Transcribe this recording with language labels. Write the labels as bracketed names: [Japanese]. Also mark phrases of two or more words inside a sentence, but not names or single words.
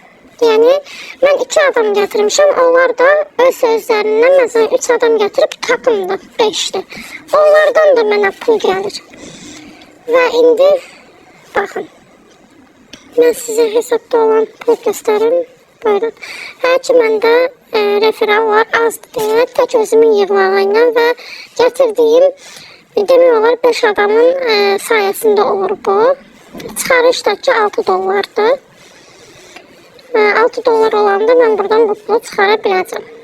[Turkish] Yani ben 2 adam getirmişim, onlar da öz sözlerinden mesela 3 adam getirip takımda 5'ti. Onlardan da bana pul gelir. Ve indi bakın. Ben size hesapta olan pul gösterim. Buyurun. [Azerbaijani] Her ki məndə referal var azdır deyə tək özümün yığmağıyla və gətirdiyim demək olar 5 adamın sayəsində olur bu. Çıxarışdakı 6 dollardır. 6 dolar olanda ben buradan bu pulu çıxara biləcəm.